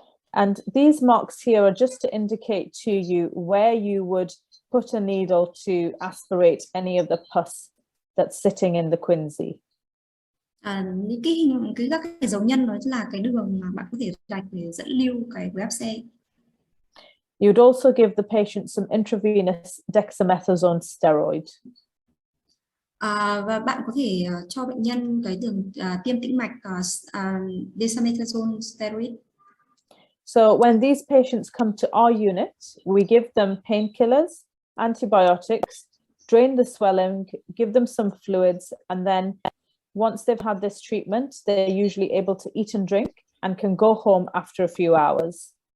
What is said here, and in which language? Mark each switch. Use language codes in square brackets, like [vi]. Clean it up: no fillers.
[en] And these marks here are just to indicate to you where you would put a needle to aspirate any of the pus that's sitting in the quinsy. [vi] Những các cái dấu nhân đó là cái đường mà bạn có thể rạch để dẫn lưu cái khối áp xe. [en] You'd also give the patient some intravenous dexamethasone steroid. [vi] Và bạn có thể cho bệnh nhân cái đường tiêm tĩnh mạch dexamethasone steroid. [en] So when these patients come to our unit, we give them painkillers, antibiotics, drain the swelling, give them some fluids, and then once they've had this treatment, they're usually able to eat and drink and can go home after a few hours.